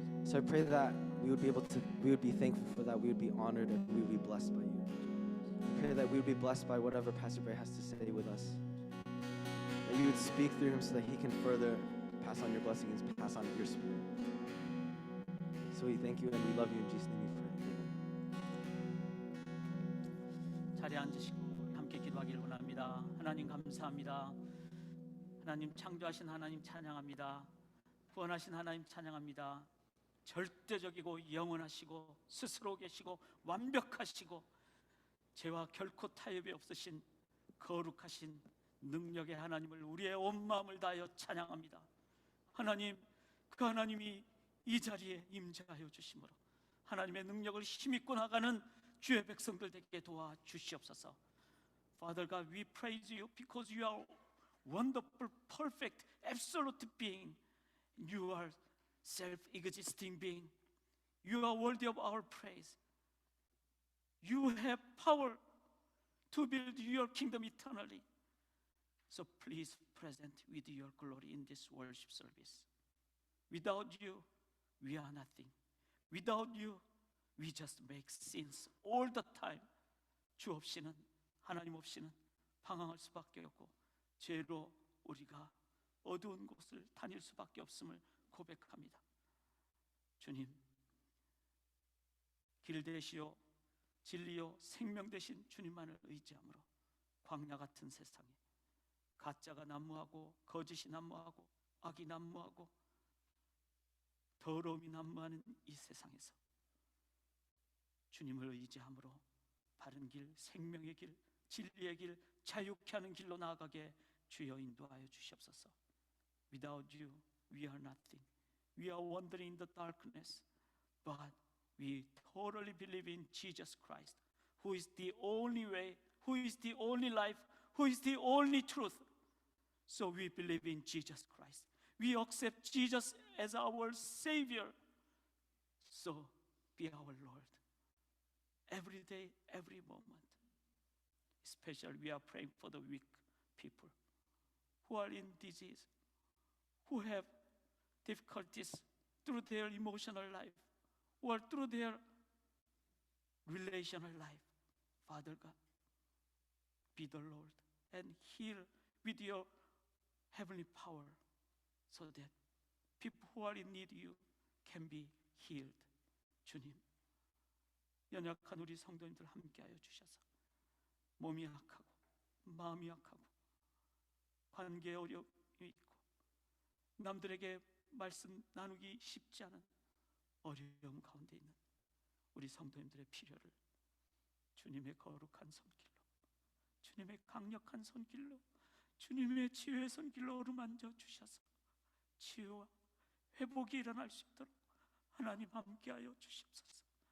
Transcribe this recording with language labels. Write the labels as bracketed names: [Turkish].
[English] So I pray that we would be thankful for that. We would be honored and we would be blessed by you. I pray that we would be blessed by whatever Pastor Bray has to say with us. That you would speak through him so that he can further pass on your blessings, pass on your spirit. So we thank you and we love you. In Jesus' name we pray. Amen. [Korean] 자리에 앉으시고 함께 기도하기를 원합니다. 하나님 감사합니다. 하나님 창조하신 하나님 찬양합니다. 구원하신 하나님 찬양합니다. 절대적이고 영원하시고 스스로 계시고 완벽하시고 죄와 결코 타협이 없으신 거룩하신 능력의 하나님을 우리의 온 마음을 다하여 찬양합니다. 하나님, 그 하나님이 이 자리에 임재하여 주심으로 하나님의 능력을 힘입고 나가는 주의 백성들 되게 도와주시옵소서. [English] Father God, we praise you because you are wonderful, perfect, absolute being. You are self-existing being. You are worthy of our praise. You have power to build your kingdom eternally. So please present with your glory in this worship service. Without you, we are nothing. Without you, we just make sins all the time. [Korean] 주 없이는, 하나님 없이는 방황할 수밖에 없고 죄로 우리가 어두운 곳을 다닐 수밖에 없음을 고백합니다. 주님, 길 되시오 진리요 생명 되신 주님만을 의지함으로 광야 같은 세상에 가짜가 난무하고 거짓이 난무하고 악이 난무하고 더러움이 난무하는 이 세상에서 주님을 의지함으로 바른 길, 생명의 길, 진리의 길, 자유케 하는 길로 나아가게 주여 인도하여 주시옵소서. [English] Without you, we are nothing. We are wandering in the darkness, but we totally believe in Jesus Christ, who is the only way, who is the only life, who is the only truth. So we believe in Jesus Christ. We accept Jesus as our Savior. So be our Lord. Every day, every moment. Especially we are praying for the weak people who are in disease, who have difficulties through their emotional life or through their relational life. Father God, be the Lord and heal with your heavenly power so that people who are in need of you can be healed. [Korean] 주님, 연약한 우리 성도님들 함께하여 주셔서 몸이 약하고 마음이 약하고 관계에 어려움이 있고 남들에게 말씀 나누기 쉽지 않은 어려움 가운데 있는 우리 성도님들의 필요를 주님의 거룩한 손길로, 주님의 강력한 손길로, 주님의 치유의 손길로 어루만져 주셔서 치유와 회복이 일어날 수 있도록 하나님 함께하여 주시옵소서.